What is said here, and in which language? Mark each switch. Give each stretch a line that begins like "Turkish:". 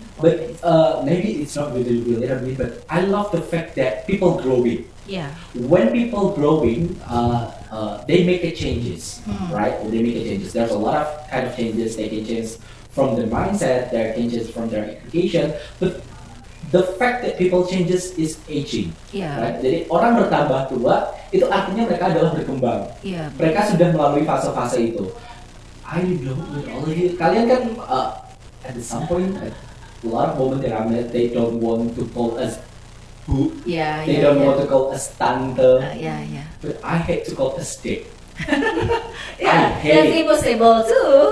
English: But maybe it's not really related, but I love the fact that people growing. Yeah. When people growing, they make a changes, right? They make a changes. There's a lot of kind of changes. They can change from their mindset, there are changes from their education, but the fact that people changes is aging, right?
Indonesian: Jadi orang bertambah tua itu artinya mereka adalah berkembang. Mereka sudah melalui fase-fase itu.
English: I don't know with all of you.
Indonesian: Kalian kan
English: at some point, a lot of women that I met, they don't want to call us bu. Yeah, they don't want to call us tante. Yeah. But I hate to call us dick. Yeah, that's impossible too.